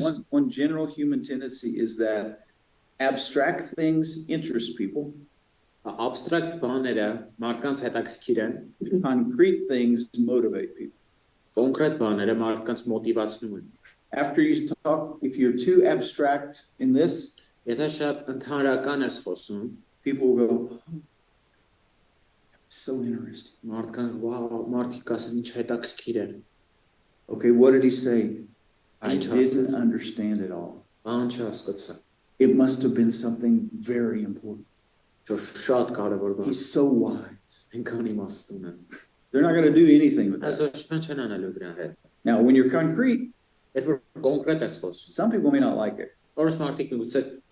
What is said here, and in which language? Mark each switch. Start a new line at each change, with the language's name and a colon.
English: One general human tendency is that abstract things interest people.
Armenian: Abstract բաները մարդկանց հետաքրքիր են,
English: concrete things motivate people.
Armenian: Կոնկրետ բաները մարդկանց մոտիվացնում են.
English: After you talk, if you're too abstract in this,
Armenian: եթե շատ ընդհանրական ես խոսում,
English: people will go, oh, so interesting.
Armenian: Մարդկանք, wow, մարդիկ ասեն ինչ հետաքրքիր է.
English: Okay, what did he say? I didn't understand it all.
Armenian: Բան չհասկացա.
English: It must have been something very important.
Armenian: Շատ կարևոր բան.
English: He's so wise.
Armenian: Ինքան իմաստուն է.
English: They're not going to do anything with that. Now, when you're concrete, some people may not like it.